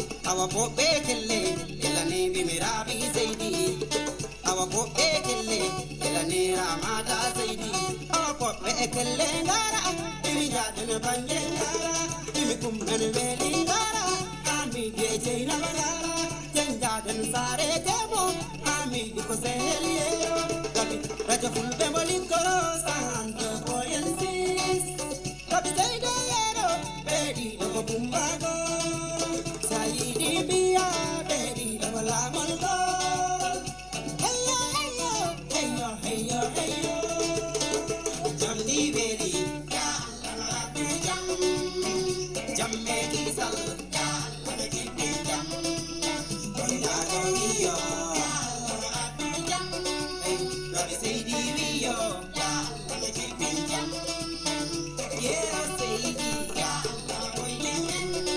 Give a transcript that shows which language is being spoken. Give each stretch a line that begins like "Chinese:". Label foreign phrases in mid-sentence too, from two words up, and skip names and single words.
Fula: Awa poɓɓe kelle, elani mi mi rabi seydi. Awa poɓɓe kelle, elani ramata seydi. Awa poɓɓe kelle ngara, imi jaden banje ngara, imi kummen weli ngara. Ami je jeyna ngara, jen jaden sare temo, ami di ko seheli ero. Gabi, raja fulbe moli koro, sahando boyen sis. Gabi seyde ero, bedi no bumbago. Sayidi biya, bedi no lamolgo. Heyo, heyo, heyo, heyo, heyo. Jamdi bedi,
Arabic: ya Allah,
Fula: jam. Jamme kisal,
Arabic: ya Allah,
Fula: jibbi jam. Koila jogiyo,
Arabic: ya Allah,
Fula: jam. Rabi seydi wiyo,
Arabic: ya Allah,
Fula: jibbi jam. Yero seydi,
Arabic: ya Allah,
Fula: koyne men.